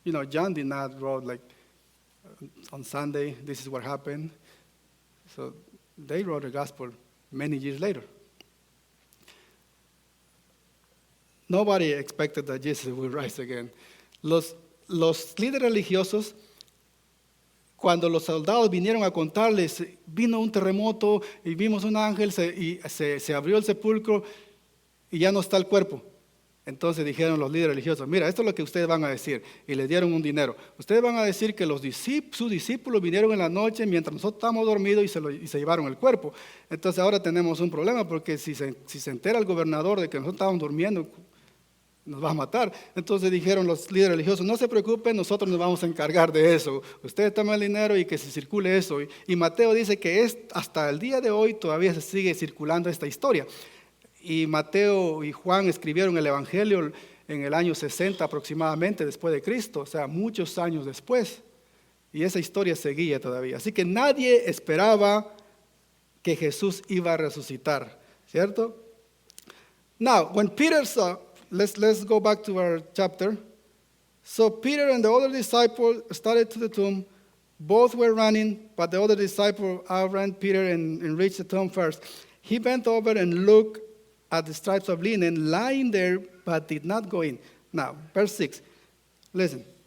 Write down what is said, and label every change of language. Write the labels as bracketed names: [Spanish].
[English] John did not write like on Sunday, this is what happened. So they wrote the gospel many years later. Nobody expected that Jesus would rise again. [Spanish] Los líderes religiosos, cuando los soldados vinieron a contarles, vino un terremoto y vimos un ángel y se abrió el sepulcro y ya no está el cuerpo. Entonces dijeron los líderes religiosos, mira, esto es lo que ustedes van a decir. Y les dieron un dinero. Ustedes van a decir que sus discípulos vinieron en la noche mientras nosotros estábamos dormidos y se llevaron el cuerpo. Entonces ahora tenemos un problema porque si se entera el gobernador de que nosotros estábamos durmiendo, nos va a matar. Entonces dijeron los líderes religiosos, no se preocupen, nosotros nos vamos a encargar de eso. Ustedes tomen el dinero y que se circule eso. Y Mateo dice que hasta el día de hoy todavía se sigue circulando esta historia. Y Mateo y Juan escribieron el Evangelio en el año 60 aproximadamente después de Cristo, o sea, muchos años después. Y esa historia seguía todavía. Así que nadie esperaba que Jesús iba a resucitar, ¿cierto? [English] Now, when Peter saw, let's go back to our chapter. So Peter and the other disciple started to the tomb. Both were running, but the other disciple outran Peter and reached the tomb first. He bent over and looked at the stripes of linen lying there, but did not go in. Now, verse 6. Listen.